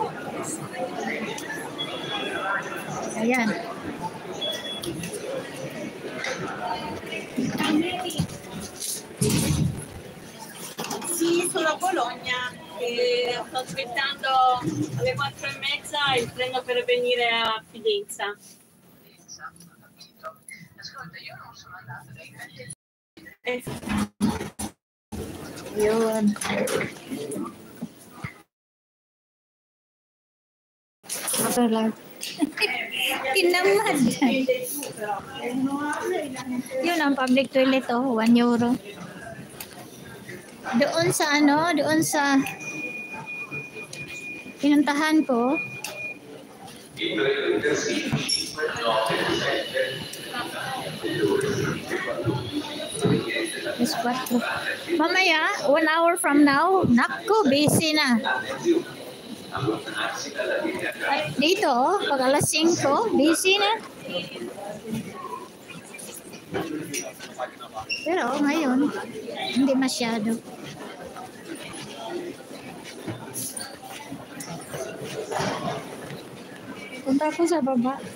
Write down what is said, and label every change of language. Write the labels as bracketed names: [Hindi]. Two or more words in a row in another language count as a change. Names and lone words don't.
[Filipino] Ayan. [Italian] Sì, sono a Bologna e sto aspettando alle 4:30 il treno per venire a Fidenza. Ascolta, io non sono andata dai [Filipino] Yun. Ito lang. Tinamad. Yun ang [English] public toilet, [Filipino] oh, 1 euro. Doon sa ano, doon sa pinuntahan ko. [English] Yes, mamaya, 1 hour from now, [Filipino] naku, busy na. Dito, oh, pag alas 5, busy na. Pero ngayon, hindi masyado. Punta ako sa baba.